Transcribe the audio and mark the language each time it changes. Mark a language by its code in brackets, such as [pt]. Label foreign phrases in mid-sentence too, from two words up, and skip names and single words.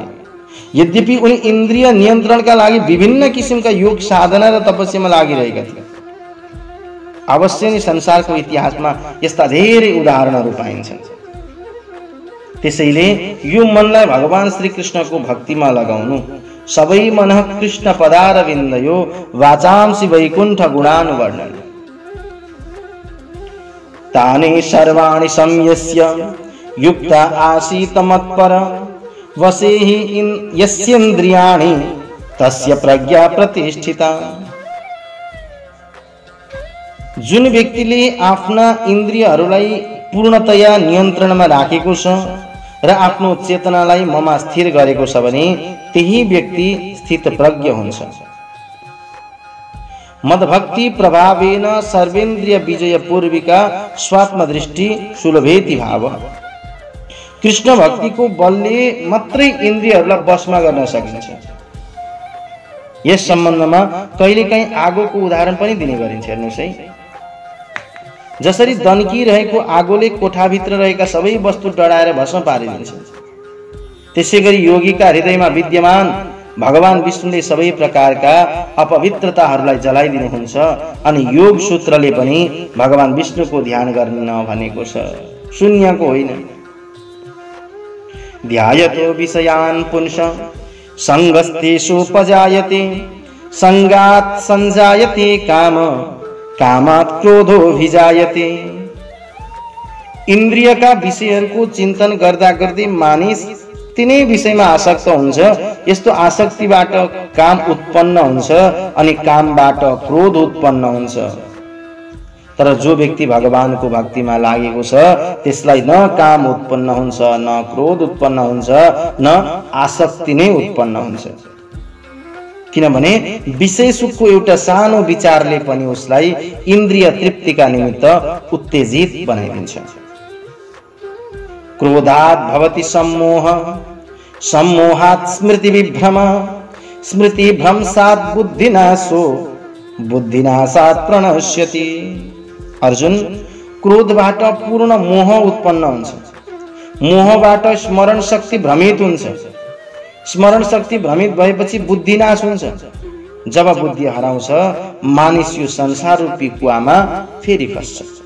[ne] यद्यपि उनी इन्द्रिय नियन्त्रणका लागि विभिन्न किसिमका योग साधना र तपस्यामा लागिरहेका थिए। अवश्य नै संसारको इतिहासमा यस्ता धेरै उदाहरणहरू पाइन्छन्। त्यसैले यो मनलाई भगवान श्री कृष्णको भक्तिमा लगाउनु। [sa] सबै मनः कृष्ण पदारविन्दयो वाचांसि वैकुण्ठ गुणानुवर्णन। तानि सर्वाणि संयस्य युक्त आसीत मत्पर वसे हि यस्येन्द्रियाणि तस्य प्रज्ञा प्रतिष्ठिता। [ne] जुन व्यक्तिले आफ्ना इन्द्रियहरूलाई पूर्णतया नियन्त्रणमा राखेको छ र आफ्नो चेतनालाई ममा स्थिर गरेको छ भने त्यही व्यक्ति स्थितप्रज्ञ हुन्छ। [sa] मद्भक्ति प्रभावेन सर्वेन्द्रिय विजय पूर्विका स्वात्मदृष्टि सुलभेति भाव। [ne] कृष्ण भक्तिको बलले मात्रै इन्द्रियहरूलाई वशमा गर्न सकिन्छ। यस सम्बन्धमा कहिलेकाहीँ आगोको उदाहरण पनि दिने गरिन्छ। हेर्नुहोस् है, जसरी दन्किरहेको आगोले कोठाभित्र रहेका सबै वस्तु डढाएर भस्म पारिदिन्छ, त्यसै गरी योगीका हृदयमा विद्यमान भगवान विष्णुले सबै प्रकारका अपवित्रताहरूलाई जलाइदिनुहुन्छ अनि योग सूत्रले पनि भगवान विष्णुको ध्यान गर्न भनेको छ, शून्यको होइन। [sa] ध्यायतो विषयान् पुंस संगस्तेषुपजायते संगात् संजायते काम कामात् क्रोधोऽभिजायते। [ne] इन्द्रियका विषयहरूको चिन्तन गर्दा गर्दै मानिस तिनै विषयमा आसक्त हुन्छ। यस्तो आसक्तिबाट काम उत्पन्न हुन्छ अनि कामबाट क्रोध उत्पन्न हुन्छ। तर जो व्यक्ति भगवानको भक्तिमा लागेको छ त्यसलाई न काम उत्पन्न हुन्छ, न क्रोध उत्पन्न हुन्छ, न आसक्ति नै उत्पन्न हुन्छ। किनभने विषय सुखको एउटा सानो विचारले पनि उसलाई इन्द्रिय तृप्तिका निमित्त उत्तेजित बनाइदिन्छ। [sa] क्रोधात् भवति सम्मोह, सम्मोहात् स्मृति विभ्रम, स्मृति भ्रंशात् बुद्धिनाशो, बुद्धिनाशात् प्रणश्यति। [ne] अर्जुन, क्रोधबाट पूर्ण मोह उत्पन्न हुन्छ। मोहबाट स्मरण शक्ति भ्रमित हुन्छ। स्मरण शक्ति भ्रमित भएपछि बुद्धिनाश हुन्छ। जब बुद्धि हराउँछ मानिस यो संसार रूपी कुवामा फेरि फस्छ।